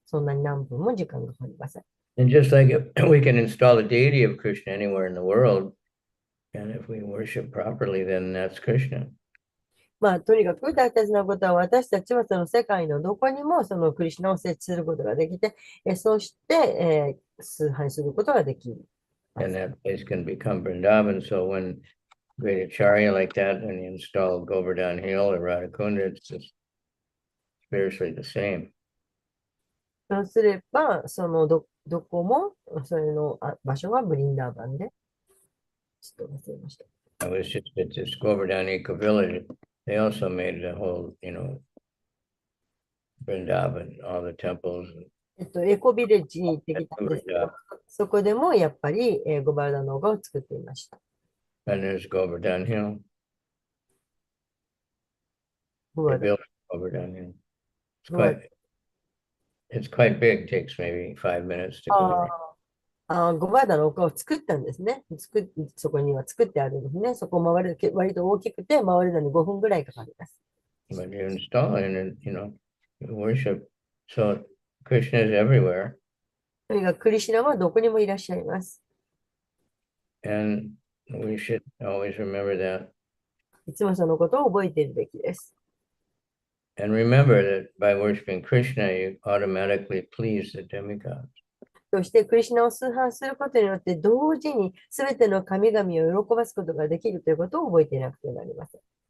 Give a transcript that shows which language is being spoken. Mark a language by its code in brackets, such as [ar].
[ja] そんなに何分も時間がかかりません。 [en] And just like we can install a deity of Krishna anywhere in the world, and if we worship properly, then that's Krishna. [ja] まあ、とにかく大切なことは、私たちはその世界のどこにもそのクリシュナを設置することができて、そして、崇拝することができる。 [en] And that place can become Vrindavan. So when great acharya like that, when you install Govardhan Hill or Radhakunda, it's just spiritually the same. [ja] そうすれば、そのどこも、それの場所はブリンダーバンで、ちょっと忘れました。 [en] I was just at this Govardhan Eco Village. They also made the whole, Vrindavan, all the temples. [ja] エコビレッジに行ってきたんですけど、そこでもやっぱり、ゴバルダンの丘を作っていました。 [en] And there's Govardhan Hill. [ja] ゴ [en] They [ja] バル [en] built Govardhan Hill. It's quite big. Takes maybe 5 minutes to go. [ja] ゴバルダンの丘を作ったんですね。そこには作ってあるんですね。そこを回る、割と大きくて、回るのに5分ぐらいかかります。 [en] But you install it and, you worship So Krishna is everywhere, [ja] とにかくクリシュナはどこにもいらっしゃいます。 [en] and we should always remember that. [ja] いつもそのことを覚えているべきです。 [en] And remember that by worshiping Krishna, you automatically please the demigods. [ja] そしてクリシュナを崇拝することによって同時に全ての神々を喜ばすことができるということを覚えていなくてはなりません。